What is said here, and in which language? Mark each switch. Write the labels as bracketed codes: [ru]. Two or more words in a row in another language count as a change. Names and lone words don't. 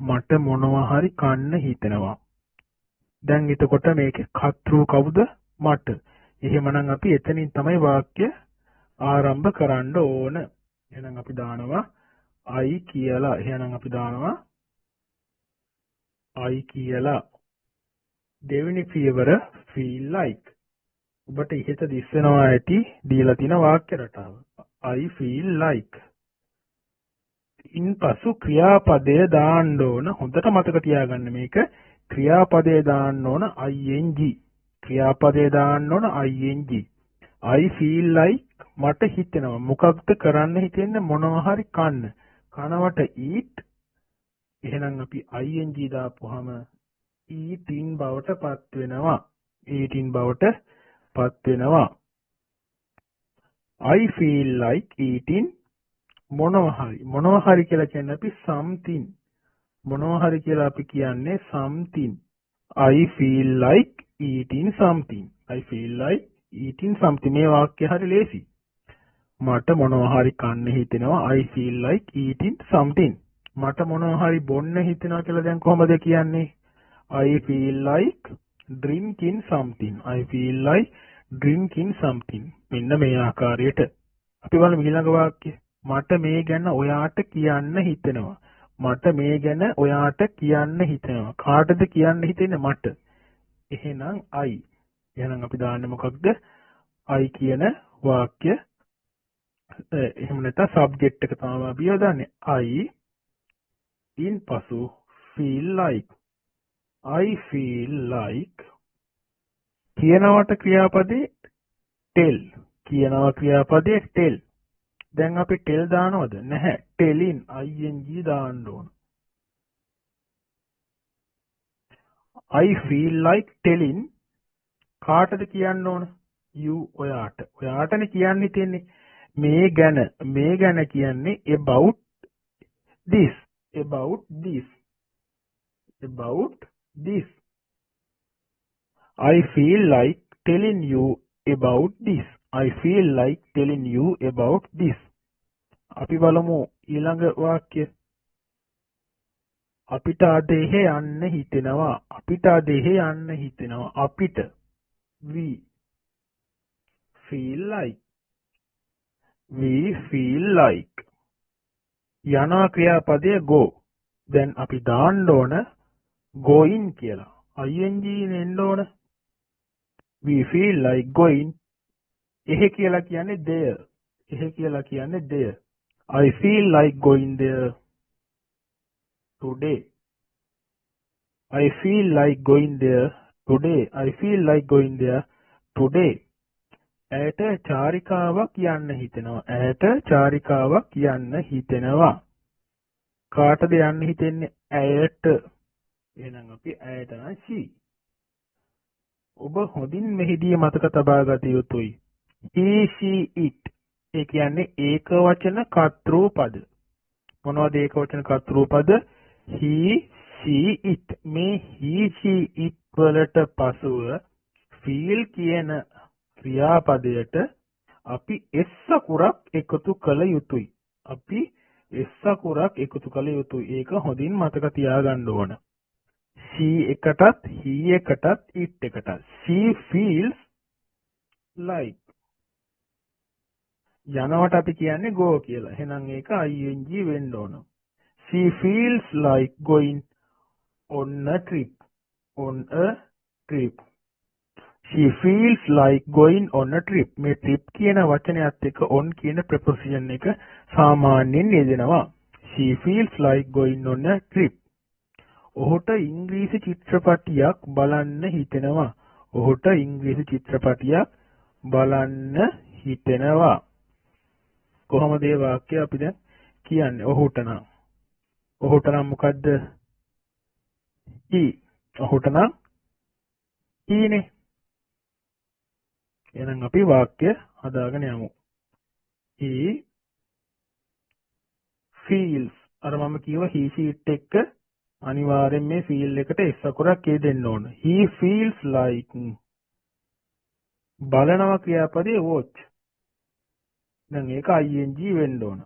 [si] මට මොනවා හරි කන්න හිතෙනවා. දැන් එතකොට මේකේ කර්තෘ කවුද? මට. එහෙමනම් අපි එතනින් තමයි වාක්‍ය ආරම්භ කරන්න ඕන. එහෙනම් අපි දානවා I කියලා. එහෙනම් අපි දානවා I කියලා. දෙවෙනි පියවර [en] feel like. [si] ඔබට ඉහත දිස්සනවා ඇති දීලා තියෙන වාක්‍ය රටාව. [en] I feel like. [si] ඉන්පසු ක්‍රියාපදය දාන්න ඕන. හොඳට මතක තියාගන්න මේක. ක්‍රියාපදය දාන්න ඕන ing. ක්‍රියාපදය දාන්න ඕන ing. [en] I feel like [si] මට හිතෙනවා. මොකක්ද කරන්න හිතෙන්නේ? මොනවා හරි කන්න. කනවට eat. එහෙනම් අපි ing දාපුවාම eating බවට පත් වෙනවා. eating බවට පත් වෙනවා. [en] I feel like eating [si] මොනවා හරි කියලා කියන්නේ අපි something. මොනවා හරි කියලා අපි කියන්නේ something. [en] I feel like eating something. I feel like eating something. [si] මේ වාක්‍ය හරි ලේසි. මට මොනවා හරි කන්න හිතෙනවා. [en] I feel like eating something. [si] මට මොනවා හරි බොන්න හිතෙනවා කියලා දැන් කොහොමද කියන්නේ? [en] I feel like drinking something. I feel like drinking something. [si] මෙන්න මේ ආකාරයට. අපි බලමු ඊළඟ වාක්‍ය. මට මේ ගැන ඔයාට කියන්න හිතෙනවා. මට මේ ගැන ඔයාට කියන්න හිතෙනවා. කාටද කියන්න හිතෙන්නේ? මට. එහෙනම් I. එහෙනම් අපි දාන්නේ මොකක්ද? I කියන වාක්‍ය. එහෙම නැත්නම් subject එක තමයි අපි යොදන්නේ. [en] I ඉන්පසු feel like. I feel like [si] කියනවට ක්‍රියාපදේ [en] tell. [si] කියනවා ක්‍රියාපදේ tell. දැන් අපි tell දානවද? නැහැ. [en] telling ing [si] දාන්න ඕන. [en] I feel like telling [si] කාටද කියන්න ඕන? you ඔයාට. ඔයාටනේ කියන්න තියෙන්නේ. මේ ගැන කියන්නේ [en] about this. about this. about this. I feel like telling you about this. I feel like telling you about this. [si] අපි බලමු ඊළඟ වාක්‍ය. අපිට අද එහෙ යන්න හිතෙනවා. අපිට අද එහෙ යන්න හිතෙනවා. අපිට [en] we feel like. we feel like. [si] යනවා ක්‍රියාපදය go. දැන් අපි දාන්න ඕන going කියලා. ing එන්න ඕන. [en] we feel like going. [si] එහෙ කියලා කියන්නේ there. එහෙ කියලා කියන්නේ there. [en] I feel like going there today. I feel like going there today. I feel like going there today. [si] ඇයට චාරිකාවක් යන්න හිතෙනවා. ඇයට චාරිකාවක් යන්න හිතෙනවා. කාටද යන්න හිතෙන්නේ? ඇයට. එහෙනම් අපි ඇයට නම් she. ඔබ හොඳින් මෙහිදී මතක තබා ගත යුතුයි. [en] he, she, it. [si] ඒ කියන්නේ ඒක වචන කර්තෘ පද. මොනවද ඒක වචන කර්තෘ පද? [en] he, she, it. [si] මේ [en] he, she, it [si] වලට පසුව feel කියන ක්‍රියාපදයට අපි s අකුරක් එකතු කළ යුතුයි. අපි s අකුරක් එකතු කළ යුතුයි. ඒක හොඳින් මතක තියාගන්න ඕන. she එකටත් he එකටත් it එකටත්. [en] she feels like [si] යනවට අපි කියන්නේ go කියලා. එහෙනම් ඒක ing වෙන්න ඕන. [en] she feels like going on a trip. On a trip. She feels like going on a trip. [si] මේ trip කියන වචනයත් එක්ක on කියන preposition එක සාමාන්‍යයෙන් යෙදෙනවා. [en] She feels like going on a trip. [si] ඔහුට ඉංග්‍රීසි චිත්‍රපටියක් බලන්න හිතෙනවා. ඔහුට ඉංග්‍රීසි චිත්‍රපටියක් බලන්න හිතෙනවා. කොහොමද මේ වාක්‍යය අපි දැන් කියන්නේ? ඔහුට නම් මොකද්ද? he. ඔහුට නම් he නේ. එහෙනම් අපි වාක්‍ය හදාගෙන යමු. [en] he feels. [si] අර මම කියව [en] he sheet [si] එක්ක අනිවාර්යෙන් මේ feel එකට s අකුරක් දෙන්න ඕන. [en] he feels like [si] බලනවා ක්‍රියාපදයේ [en] watch. [si] දැන් ඒක ing වෙන්න ඕන.